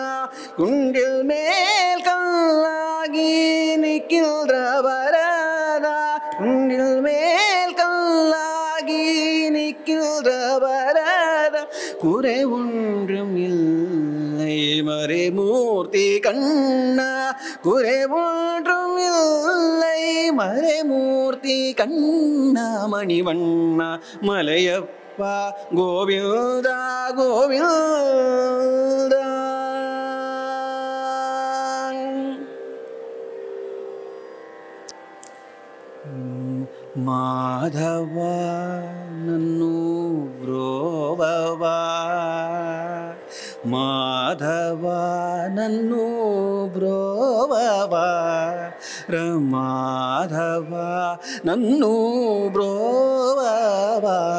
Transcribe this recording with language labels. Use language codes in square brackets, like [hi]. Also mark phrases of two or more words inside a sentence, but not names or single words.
[ta] குன்றில் மேல் கல்லாகி நிற்கின்ற வரதா, குன்றில் மேல் கல்லாகி நிற்கின்ற வரதா, குறை ஒன்றும் இல்லை மறைமூர்த்தி கண்ணா, குறை ஒன்றும் இல்லை மறைமூர்த்தி கண்ணா, மணிவண்ணா மலையப்பா கோவிந்தா கோவிந்தா. [te] మాధవ నన్ను బ్రోవవ, మాధవ నన్ను బ్రోవవ, మాధవ నన్ను బ్రోవవ,